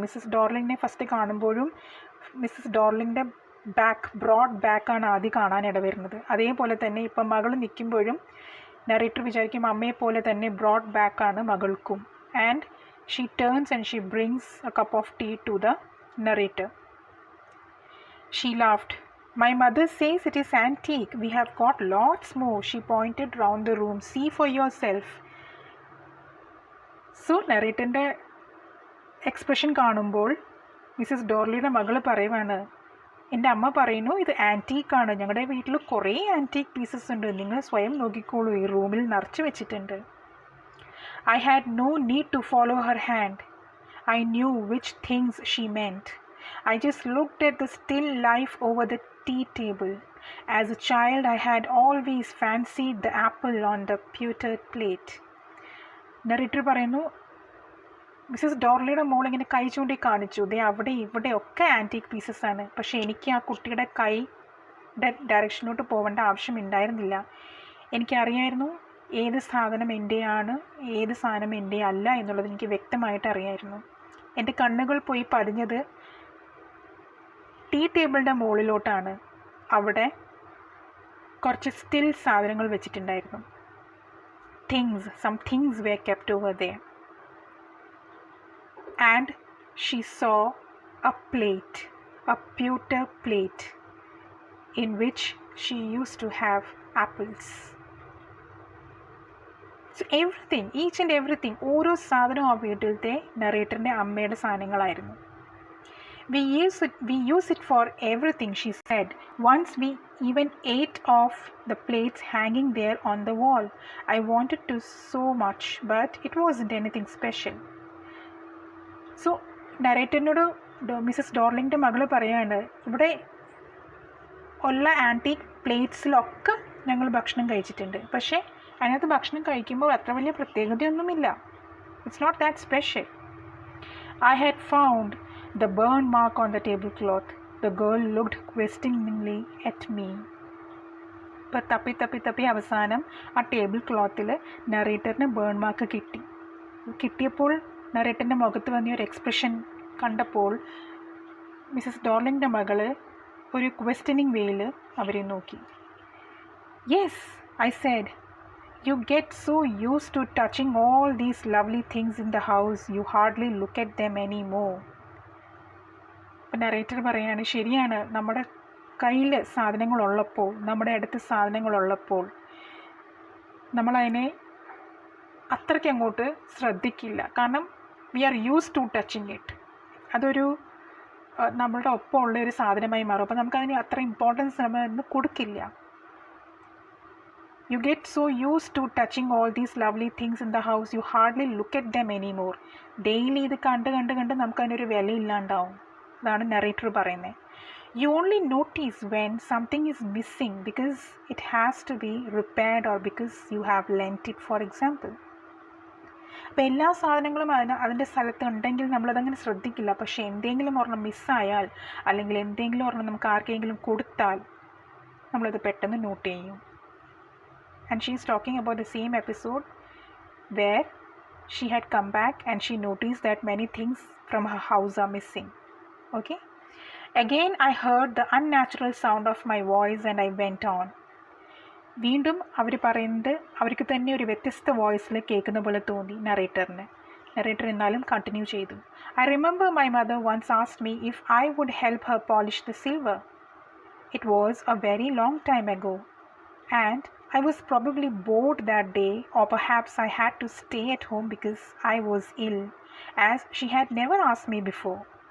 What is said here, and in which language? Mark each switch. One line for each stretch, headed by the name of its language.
Malayalam: Mrs ഡോർലിങ്ങിനെ first കാണുമ്പോഴും Mrs ഡോർലിങ്ങിൻ്റെ broad ബാക്കാണ് ആദ്യം കാണാനിട വരുന്നത്. അതേപോലെ തന്നെ ഇപ്പം മകൾ നിൽക്കുമ്പോഴും നറേറ്റർ വിചാരിക്കും അമ്മയെപ്പോലെ തന്നെ ബ്രോഡ് ബാക്കാണ് മകൾക്കും.
English: And she turns and she brings a cup of tea to the narrator. She laughed. My mother says it is antique. We have got lots more. She pointed round the room. See for yourself.
Malayalam: So, നറേറ്ററിൻ്റെ expression കാണുമ്പോൾ Mrs ഡോർലിയുടെ മകൾ പറയുവാണ്, എൻ്റെ അമ്മ പറയുന്നു ഇത് ആൻറ്റീക്കാണ്, ഞങ്ങളുടെ വീട്ടിൽ കുറേ ആൻറ്റീക്ക് പീസസ് ഉണ്ട്, നിങ്ങൾ സ്വയം നോക്കിക്കോളൂ, ഈ റൂമിൽ നിറച്ച് വെച്ചിട്ടുണ്ട്.
English: I had no need to follow her hand. I knew which things she meant. I just looked at the still life over the tea table. As a child, I had always fancied the apple on the pewter plate.
Malayalam: Narrator പറയുന്നു, Mrs ഡോർലിയുടെ മോൾ ഇങ്ങനെ കൈ ചൂണ്ടി കാണിച്ചു, ദേ അവിടെ ഇവിടെ ഒക്കെ antique pieces ആണ്. പക്ഷേ എനിക്ക് ആ കുട്ടിയുടെ കൈയുടെ ഡയറക്ഷനോട്ട് പോകേണ്ട ആവശ്യമുണ്ടായിരുന്നില്ല. എനിക്കറിയായിരുന്നു ഏത് സാധനം എൻ്റെയാണ്, ഏത് സാധനം എൻ്റെ അല്ല എന്നുള്ളത് എനിക്ക് വ്യക്തമായിട്ട് അറിയായിരുന്നു. എൻ്റെ കണ്ണുകൾ പോയി പതിഞ്ഞത് ടീ ടേബിളിൻ്റെ മുകളിലോട്ടാണ്. അവിടെ കുറച്ച് സ്റ്റിൽ സാധനങ്ങൾ വെച്ചിട്ടുണ്ടായിരുന്നു.
English: Some things were kept over there. And she saw a plate, a pewter plate, in which she used to have apples. So everything, each and everything,
Malayalam: ഓരോ സാധനവും ആ വീട്ടിലത്തെ നറേറ്ററിൻ്റെ അമ്മയുടെ സാധനങ്ങളായിരുന്നു.
English: We use it for everything, she said. Once we even ate off the plates hanging there on the wall. I wanted to so much, but it wasn't anything special.
Malayalam: So, നറേറ്ററിനോട് Mrs ഡോർലിങ്ങിൻ്റെ മകൾ പറയാണ്, ഇവിടെ ഉള്ള antique പ്ലേറ്റ്സിലൊക്കെ ഞങ്ങൾ ഭക്ഷണം കഴിച്ചിട്ടുണ്ട്, പക്ഷേ അതിനകത്ത് ഭക്ഷണം കഴിക്കുമ്പോൾ അത്ര വലിയ പ്രത്യേകതയൊന്നുമില്ല.
English: It's not that special. I had found the burn mark on the tablecloth. The girl looked questioningly at me.
Malayalam: ഇപ്പോൾ തപ്പി അവസാനം ആ ടേബിൾ ക്ലോത്തിൽ നറേറ്ററിന് ബേൺ മാർക്ക് കിട്ടിയപ്പോൾ നറേറ്ററിൻ്റെ മുഖത്ത് വന്ന ഒരു എക്സ്പ്രഷൻ കണ്ടപ്പോൾ മിസ്സസ് ഡോർലിങ്ങിൻ്റെ മകൾ ഒരു ക്വസ്റ്റ്യനിങ് വേയിൽ അവരെ നോക്കി.
English: Yes, I said, you get so used to touching all these lovely things in the house, you hardly look at them anymore.
Malayalam: അപ്പം നറേറ്റർ പറയാണ്, ശരിയാണ്, നമ്മുടെ കയ്യിൽ സാധനങ്ങളുള്ളപ്പോൾ, നമ്മുടെ അടുത്ത് സാധനങ്ങളുള്ളപ്പോൾ നമ്മളതിനെ അത്രയ്ക്ക് അങ്ങോട്ട് ശ്രദ്ധിക്കില്ല. കാരണം
English: We are use to touching it.
Malayalam: അതൊരു നമ്മളുടെ ഒപ്പം ഉള്ള ഒരു സാധനമായി മാറും. അപ്പോൾ നമുക്കതിന് അത്ര ഇമ്പോർട്ടൻസ് നമ്മൾ കൊടുക്കില്ല.
English: You get so used to touching all these lovely things in the house, you hardly look at them anymore.
Malayalam: Daily ഇത് കണ്ട് നമുക്കതിനൊരു വിലയില്ലാണ്ടാവും. അതാണ് നറേറ്റർ പറയുന്നത്.
English: You only notice when something is missing because it has to be repaired or because you have lent it, for example.
Malayalam: അപ്പോൾ എല്ലാ സാധനങ്ങളും അതിൻ്റെ സ്ഥലത്ത് ഉണ്ടെങ്കിൽ നമ്മളതങ്ങനെ ശ്രദ്ധിക്കില്ല. പക്ഷേ എന്തെങ്കിലും ഒരെണ്ണം മിസ്സായാൽ അല്ലെങ്കിൽ എന്തെങ്കിലും ഒരെണ്ണം നമുക്ക് ആർക്കെങ്കിലും കൊടുത്താൽ നമ്മളത് പെട്ടെന്ന് നോട്ട് ചെയ്യും.
English: And she is talking about the same episode where she had come back and she noticed that many things from her house are missing. Okay? Again I heard the unnatural sound of my voice and I went on.
Malayalam: വീണ്ടും അവർ പറയുന്നത് അവർക്ക് തന്നെ ഒരു വ്യത്യസ്ത വോയിസിൽ കേൾക്കുന്ന പോലെ തോന്നി നറേറ്ററിന്. Narrator എന്നാലും കണ്ടിന്യൂ ചെയ്തു.
English: I remember my mother once asked me if I would help her polish the silver. It was a very long time ago, and I was probably bored that day, or perhaps I had to stay at home because I was ill, as she had never asked me before.